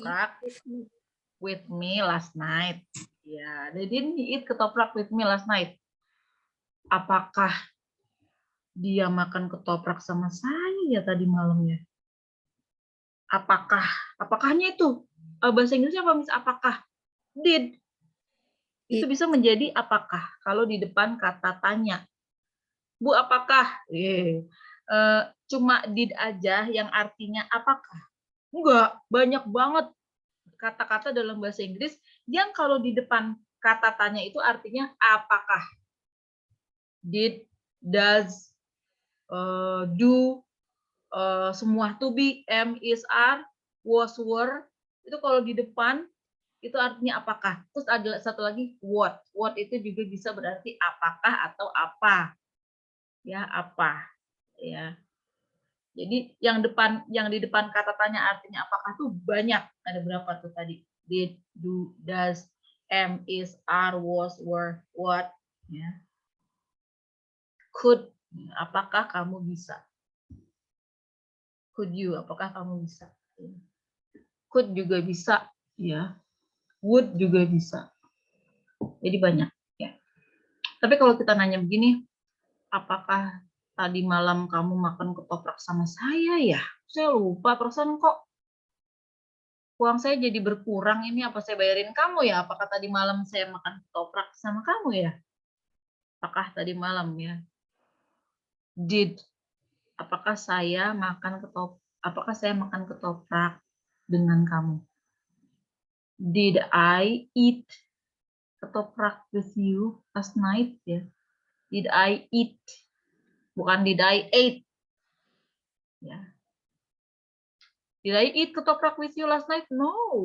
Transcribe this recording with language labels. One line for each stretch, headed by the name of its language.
English: ketoprak with me last night. Ya, they didn't eat ketoprak with me last night.
Indonesian: Apakah dia makan ketoprak sama saya tadi malamnya? Apakahnya itu bahasa Inggrisnya apa, Miss? Apakah? Did. Itu bisa menjadi apakah kalau di depan kata tanya. Bu, apakah? Cuma did aja yang artinya apakah? Enggak, banyak banget kata-kata dalam bahasa Inggris yang kalau di depan kata tanya itu artinya apakah. Did, does, do, semua to be, am, is, are, was, were, itu kalau di depan itu artinya apakah. Terus ada satu lagi what. What itu juga bisa berarti apakah atau apa. Ya, apa. Ya. Jadi yang di depan kata tanya artinya apakah tuh banyak. Ada berapa tuh tadi?
English: Did, do, does, am, is, are, was, were, what.
Indonesian: Ya. Could, apakah kamu bisa? Could you, apakah kamu bisa? Could juga bisa, ya. Would juga bisa. Jadi banyak, ya. Tapi kalau kita nanya begini, apakah tadi malam kamu makan ketoprak sama saya ya? Saya lupa, perasaan kok uang saya jadi berkurang ini, apa saya bayarin kamu ya? Apakah tadi malam saya makan ketoprak sama kamu ya? Apakah tadi malam ya? Did, apakah saya makan ketoprak dengan kamu?
English: Did I eat ketoprak with you last night ya? Did I eat? Bukan did I ate. Ya. Did I eat ketoprak with you last night? No.